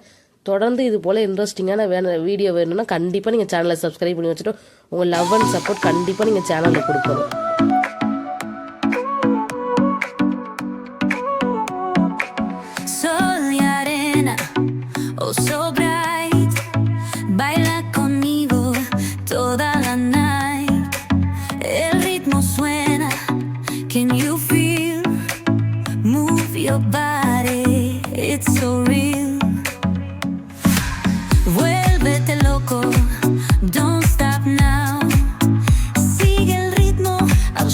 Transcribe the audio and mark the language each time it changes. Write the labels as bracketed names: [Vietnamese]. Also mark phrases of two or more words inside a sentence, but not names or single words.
[Tamil] தொடர்ந்து இது போல் இன்ட்ரெஸ்டிங்கான வீடியோ வேணும்னா கண்டிப்பாக நீங்கள் சேனலை சப்ஸ்கிரைப் பண்ணி வச்சுட்டு உங்கள் [English] love and support [Tamil] கண்டிப்பாக நீங்கள் சேனலில் கொடுக்கணும். [English] Oh, so bright, [Spanish] baila conmigo toda la night. El ritmo suena, [English] can you feel? Move your body, it's so real. [Spanish] Vuélvete loco, [English] don't stop now. [Spanish] Sigue el ritmo,